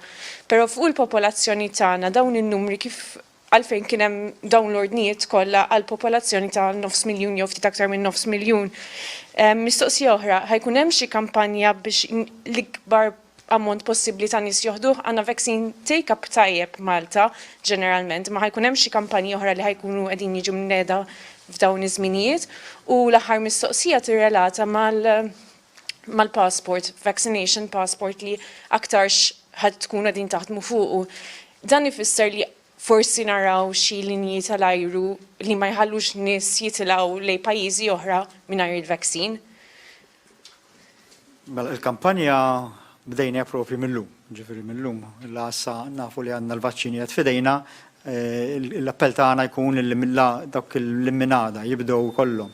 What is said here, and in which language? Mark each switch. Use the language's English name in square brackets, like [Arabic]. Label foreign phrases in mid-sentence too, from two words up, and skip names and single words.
[Maltese] Però fuq il-popolazzjoni tagħna dawn in-numri kif għalfejn kien hemm dawn l-ordnijiet kollha għal popolazzjoni ta' 900,000 jew ftit aktar minn 900,000. Mistoqsija oħra, ħajkun hemm xi kampanja biex l-ikbar ammont possibbli ta' nies joħduh għandna [English] vaccine take-up [Maltese] tajjeb Malta ġeneralment, ma ħajkun hemm xi kampanji oħra li ħajkunu qegħdin jiġu mneda f'dawn iż-żminijiet u l-aħħar mistoqsija tirrelata mal-passport, [English] vaccination passport [Maltese] li aktarx ħadd tkun qegħdin taħdmu fuqu. Dan ifisser li forsi naraw xi linji tal-ajru li ma jħallux nies jitilgħu lejn pajjiżi oħra mingħajr il-vaccine. Mela il-kampanja bdejna propri mill-lum, ġifiri mill-lum, l-għassa nafu li għanna l-vaċċini għad fidejna, l-appell tagħna jkun dawk l-imminada jibdew kollhom.